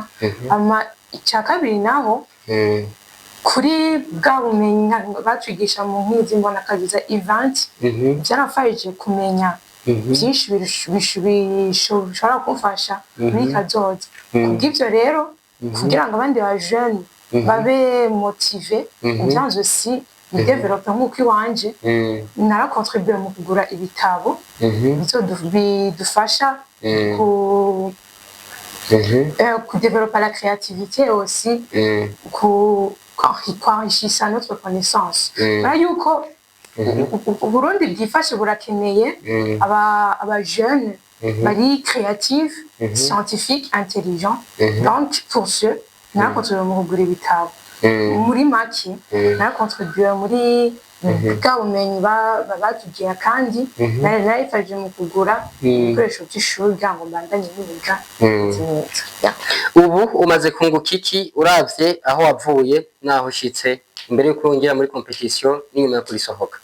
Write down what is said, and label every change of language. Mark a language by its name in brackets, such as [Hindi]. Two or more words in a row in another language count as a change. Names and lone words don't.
[Rundi] Ama icya kabiri naho kuri bwa bumenyi batwigisha mu nkingi mbona kagiza event byarafashije kumenya byinshi bishobora kumfasha muri kazoza. Kubw'ibyo rero kugira ngo abandi ba jeune babe [French] motivé bien aussi développer [Rundi] nk'uko iwanje narakontribuye mu kugura ibitabo bidufasha ku [French] développer la créativité aussi enrichir notre connaissance. [Rundi] Yuko Burundi bwifashe burakeneye aba jeunes bari [French] créatifs, scientifiques, intelligents. Donc pour ce [Rundi] narakontribuye mu kugura ibitabo muri make narakontribuye muri bwa bumenyi batugiye kandi narayifashije mu kugura ibikoresho by'ishuri kugira ngo mbandanye niga neza. Ubu umaze kunguka iki uravye aho wavuye naho ushitse imbere yuko wongera muri competition n'inyuma yo kurisohoka?